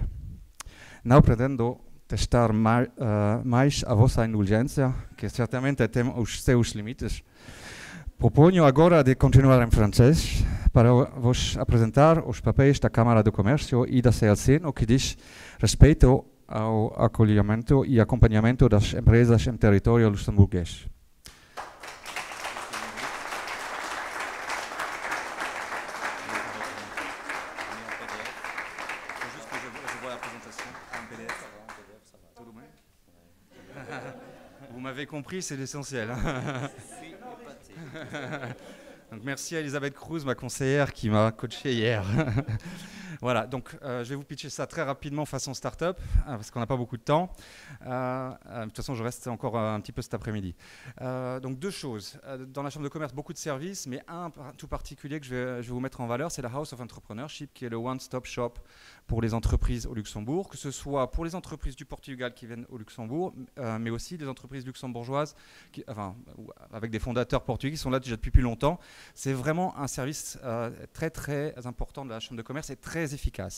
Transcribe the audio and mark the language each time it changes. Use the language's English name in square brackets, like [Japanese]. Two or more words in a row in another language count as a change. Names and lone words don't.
[Portuguese] Não pretendo testar mais a vossa indulgência, que certamente tem os seus limites. Proponho agora de continuar em francês para vos apresentar os papéis da Câmara do Comércio e da CLC no que diz respeito ao acolhimento e acompanhamento das empresas em território luxemburguês. [French] Vous m'avez compris, c'est l'essentiel. Donc merci à Elisabeth Cruz, ma conseillère, qui m'a coaché hier. Voilà, donc je vais vous pitcher ça très rapidement façon start-up, parce qu'on n'a pas beaucoup de temps. De toute façon, je reste encore un petit peu cet après-midi. Donc deux choses. Dans la Chambre de commerce, beaucoup de services, mais un tout particulier que je vais vous mettre en valeur, c'est la House of Entrepreneurship, qui est le [English] one-stop shop [French] pour les entreprises au Luxembourg, que ce soit pour les entreprises du Portugal qui viennent au Luxembourg, mais aussi des entreprises luxembourgeoises, avec des fondateurs portugais qui sont là déjà depuis plus longtemps. C'est vraiment un service très très important de la Chambre de commerce et très efficace.